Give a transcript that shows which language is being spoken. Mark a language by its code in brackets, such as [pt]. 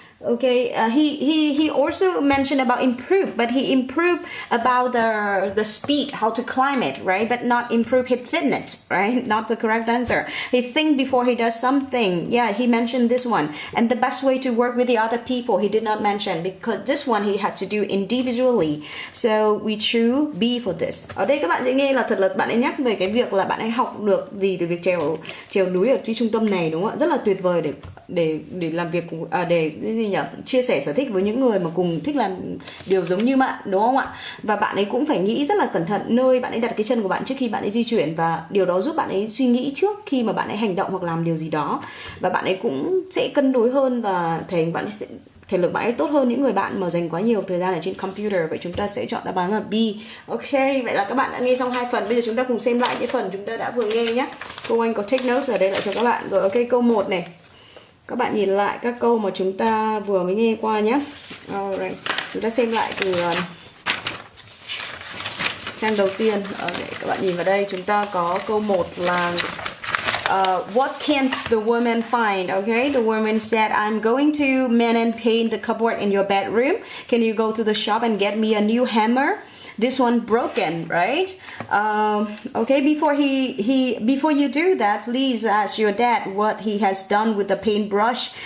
[en] Okay, he also mentioned about improve, but he improved about the speed, how to climb it, right? But not improve his fitness, right? Not the correct answer. He think before he does something. Yeah, he mentioned this one. And the best way to work with the other people, he did not mention, because this one he had to do individually. So we choose B for this. [vi] Ở đây các bạn sẽ nghe là thật là bạn ấy nhắc về cái việc là bạn ấy học được gì từ việc trèo núi ởที่trung tâm này, đúng không ạ? Rất là tuyệt vời để làm việc để cái gì nhỉ, chia sẻ sở thích với những người mà cùng thích làm điều giống như bạn, đúng không ạ? Và bạn ấy cũng phải nghĩ rất là cẩn thận nơi bạn ấy đặt cái chân của bạn trước khi bạn ấy di chuyển, và điều đó giúp bạn ấy suy nghĩ trước khi mà bạn ấy hành động hoặc làm điều gì đó, và bạn ấy cũng sẽ cân đối hơn và thể lực bạn ấy tốt hơn những người bạn mà dành quá nhiều thời gian ở trên computer. Vậy chúng ta sẽ chọn đáp án là B. Ok, vậy là các bạn đã nghe xong 2 phần. Bây giờ chúng ta cùng xem lại cái phần chúng ta đã vừa nghe nhé. Cô Anh có take notes ở đây lại cho các bạn rồi. Ok, câu 1 này. Các bạn nhìn lại các câu mà chúng ta vừa mới nghe qua nhé. Alright. Chúng ta xem lại từ trang đầu tiên. Để các bạn nhìn vào đây, chúng ta có câu 1 là [en] what can't the woman find? Okay, the woman said, I'm going to mend and paint the cupboard in your bedroom. Can you go to the shop and get me a new hammer? This one broken, right? Okay, before you do that, please ask your dad what he has done with the paintbrush.